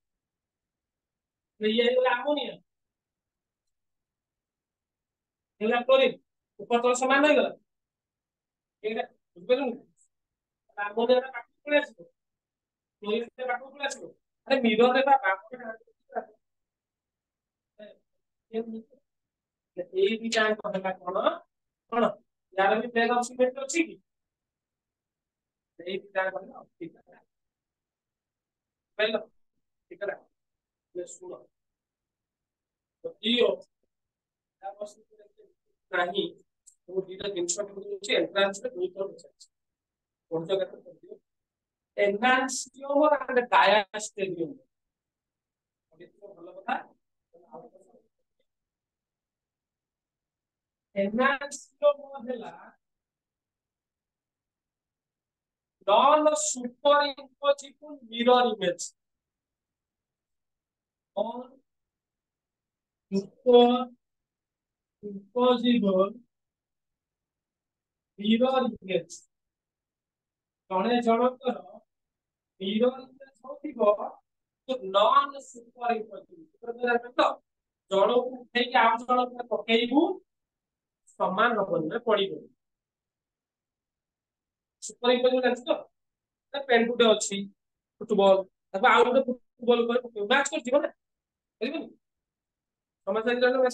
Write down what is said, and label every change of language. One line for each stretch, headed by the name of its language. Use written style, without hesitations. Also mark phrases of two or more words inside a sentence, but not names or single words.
Odia: ଇଏ ହେଇଗଲା ଆମୋନିଆ ହେଲା କ୍ଲୋରିନ ଉପର ତଳ ସମାନ ହେଇଗଲା ଏଇଟା ବୁଝିପାରିଲୁ ଆମୋନିଆ ପାଖକୁ ପଳେଇ ଆସିବ କ୍ଲୋରିନ ପାଖକୁ ପଳେଇ ଆସିବ ଆରେ ମିରରରେ ବା ଏଇ ଦିଟା ହେଲା କଣ କଣ यार भी
English: plane of symmetry
Odia: ଅଛି କି ଏଇ ଦିଟା ହେଲା ଠିକ ହେଲା ବେଲ ଠିକ ହେଲା ये ଶୁଣ ଯଦି ନାହିଁ ମୁଁ ଦିଟା ଜିନିଷ ଅଛି ଏଣ୍ଟ୍ରାନ୍ସ ରେ ଦୁଇ ଥର ପଚାରିଛି ଗୋଟେ ଜାଗାରେ ପଡିବ
English: enantiomer and diastereomer
Odia: ଭଲ କଥା ଏନ୍ହାନ୍ସିଓମ ହେଲା
English: non superimposable mirror image non superimposable mirror image
Odia: ଜଣେ ଜଣଙ୍କର
English: mirror image
Odia: ହଉଥିବ
English: non superimposable
Odia: ତ ଜଣକୁ ଉଠେଇକି ଆଉ ଜଣକୁ ପକେଇବୁ ସମାନ ହବନି ପଡିବ ସୁପରଇମ୍ପୋଜ ଜାଣିଛୁ ତ ପେଣ୍ଟୁଟେ ଅଛି ଫୁଟବଲ ତାକୁ ଆଉ ଗୋଟେ ଫୁଟବଲ ଉପରେ ପକେଇବୁ ମ୍ୟାଚ୍ କରିଯିବ ନା କରିବନି ସମସ୍ତେ ମ୍ୟାଚ୍